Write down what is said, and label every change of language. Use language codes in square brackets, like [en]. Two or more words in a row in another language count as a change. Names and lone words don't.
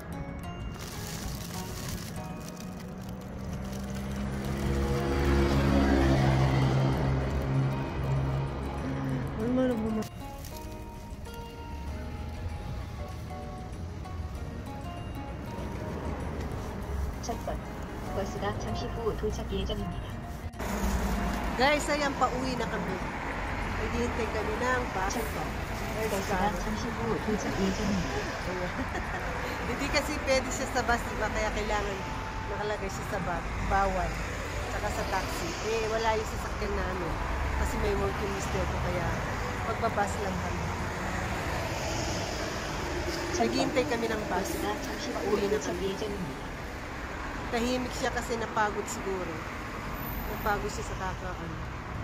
[ko] 얼마나 보면 전방 버스가 잠시 후 도착 예정입니다. [tl] guys, ayan, pauwi na kami. Naghihintay kami ng bus. [ko] 전방 [tl] Guys, [ko] 버스가 잠시 후 도착 예정입니다. [tl] ayan. Hindi kasi pwede siya sa bus, diba? Kaya kailangan nakalagay siya sa bus. Bawal. Tsaka sa taxi. Eh, wala yung sasakyan namin. Kasi may [en] working mister [tl] ko, kaya magbabas lang kami. Naghihintay kami ng bus. [ko] 버스가 잠시 후 [tl] Pauwi na [ko] 도착 [tl] kami. [ko] 예정입니다. [tl] Tahimik siya kasi napagod siguro. Napagod siya sa kakaano.